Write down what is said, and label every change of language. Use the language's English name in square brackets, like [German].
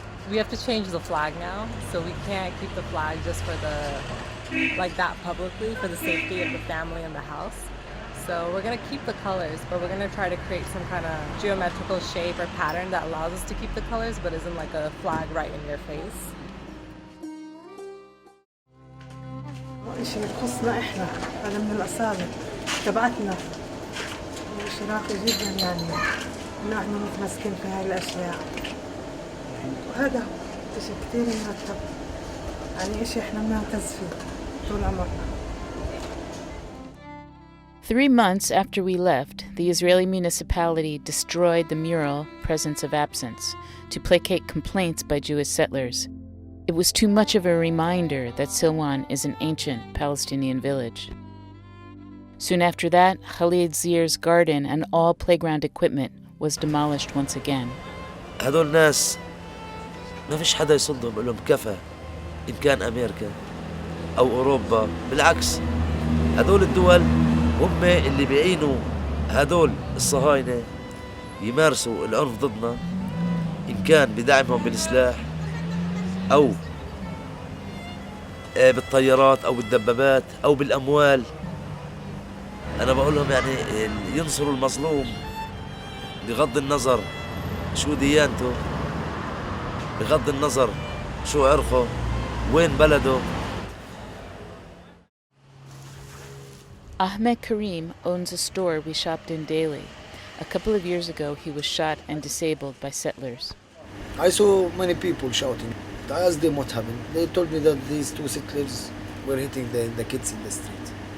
[English] We have to change the flag now, so we can't keep the flag just for like that publicly, for the safety of the family and the house. So we're gonna keep the colors, but we're gonna try to create some kind of geometrical shape or pattern that allows us to keep the colors, but isn't like a flag right in your face. [Arabic] شيء يخصنا احنا، هذا من الأصالة تبعتنا، شيء راقي جدا يعني، نحن متمسكين في هاي الأشياء، وهذا شيء كثير مرتب، يعني شيء احنا بنعتز فيه طول عمرنا. [English] 3 months after we left, the Israeli municipality destroyed the mural Presence of Absence to placate complaints by Jewish settlers. It was too much of a reminder that Silwan is an ancient Palestinian village. Soon after that, Khalid Zir's garden and all playground equipment was demolished once again. [Arabic] هذول ناس ما فيش حدا يصدهم، يقول لهم كفى. إن كان أمريكا أو أوروبا، بالعكس هذول الدول هم اللي بيعينوا هذول الصهاينة يمارسوا العنف ضدنا، إن كان بدعمهم بالسلاح أو بالطيارات أو بالدبابات أو بالأموال. أنا بقول لهم يعني ينصروا المظلوم بغض النظر شو ديانته، بغض النظر شو عرقه، وين بلده. [English] Ahmed Karim owns a store we shopped in daily. A couple of years ago, he was shot and disabled by settlers. I saw many people shouting. I asked them what happened. They told me that these two settlers were hitting the kids in the street.